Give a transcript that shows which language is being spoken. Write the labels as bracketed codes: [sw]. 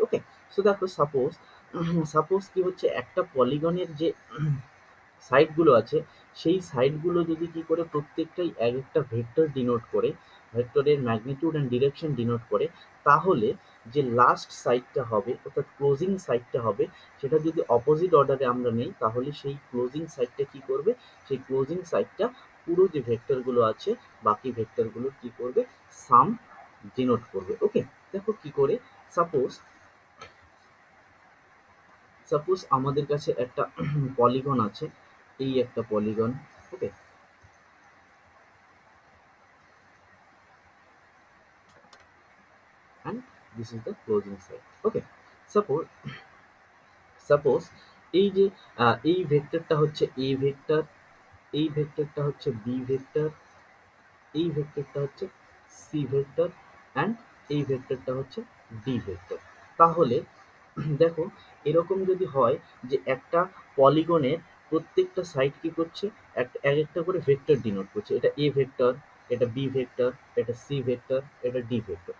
[bn] ওকে, so দেখো, suppose suppose কি হচ্ছে, একটা পলিগনের যে সাইডগুলো আছে, সেই সাইডগুলো যদি কি করে প্রত্যেকটাই এক একটা ভেক্টর ডিনোট করে, ভেক্টরের ম্যাগনিটিউড অ্যান্ড ডিরেকশন ডিনোট করে, তাহলে যে লাস্ট সাইডটা হবে, অর্থাৎ ক্লোজিং সাইডটা হবে, সেটা যদি অপোজিট অর্ডারে আমরা নেই, তাহলে সেই ক্লোজিং সাইডটা কি করবে, সেই ক্লোজিং সাইডটা পুরো যে ভেক্টরগুলো আছে বাকি ভেক্টরগুলোর কি করবে, সাম ডিনোট করবে। ওকে, দেখো কি করে, সাপোজ সাপোজ আমাদের কাছে একটা পলিগন আছে, এই একটা polygon. [en] Okay, and this is the closing side. [bn] Okay, suppose suppose এই যে এই ভেক্টরটা হচ্ছে এ ভেক্টর, এই ভেক্টরটা হচ্ছে বি ভেক্টর, এই ভেক্টরটা হচ্ছে সি ভেক্টর, অ্যান্ড এই ভেক্টরটা হচ্ছে ডি ভেক্টর। তাহলে দেখো, এরকম যদি হয় যে একটা পলিগনের প্রত্যেকটা সাইড কি করছে, এক একটা করে ভেক্টর ডিনোট করছে, এটা এ ভেক্টর, এটা বি ভেক্টর, এটা সি ভেক্টর, এটা ডি ভেক্টর।